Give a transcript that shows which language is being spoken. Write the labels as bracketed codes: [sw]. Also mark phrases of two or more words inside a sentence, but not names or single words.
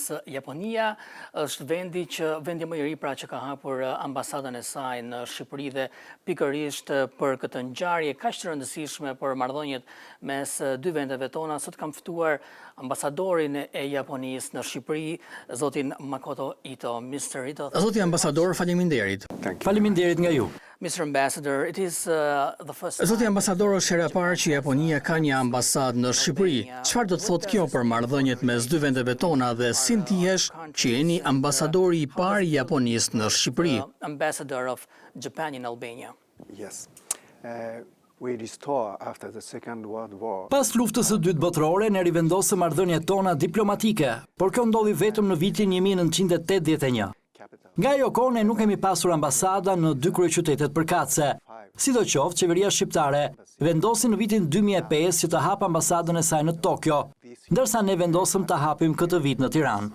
[sq] Japonia është vendi më i ri pra që ka hapur ambasadën e saj në Shqipëri dhe pikërisht për këtë ngjarje kaq të rëndësishme për marrëdhëniet mes 2 vendeve tona, sot kam ftuar ambasadorin e Japonisë në Shqipëri, zotin Makoto Ito. [en] Mr. Ito. [sq] Zoti ambasador, faleminderit. Faleminderit nga ju. [en] Mr. Ambassador, it is the first. [sq] Zoti ambasador, është hera e parë që Japonia ka një ambasadë në Shqipëri. Çfarë do të thotë kjo për marrëdhëniet mes 2 vendeve tona dhe si ndihesh që jeni ambasadori i parë i Japonisë në Shqipëri? [en] Ambassador of Japan in Albania. Yes. We restore after the Second World War. [sq] Pas luftës së dytë botërore, ne rivendosëm marrëdhëniet tona diplomatike, por kjo ndodhi vetëm në vitin 1981. Nga ajo kohë ne nuk kemi pasur ambasada në 2 kryeqytetet përkatëse. Sidoqoftë, qeveria shqiptare vendosi në vitin 2005 që të hapë ambasadën e saj në Tokyo, ndërsa ne vendosëm të hapim këtë vit në Tiranë.